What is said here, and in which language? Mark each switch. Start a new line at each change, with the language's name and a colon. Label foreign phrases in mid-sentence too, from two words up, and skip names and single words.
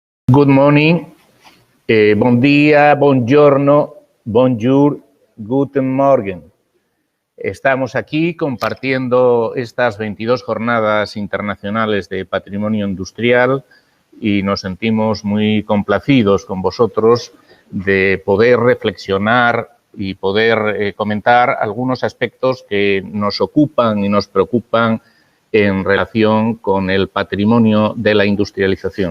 English: Good morning,
Catalan: bon dia, buongiorno, bonjour,
German: guten Morgen.
Spanish: Estamos aquí compartiendo estas 22 jornadas internacionales de patrimonio industrial y nos sentimos muy complacidos con vosotros de poder reflexionar y poder comentar algunos aspectos que nos ocupan y nos preocupan en relación con el patrimonio de la industrialización.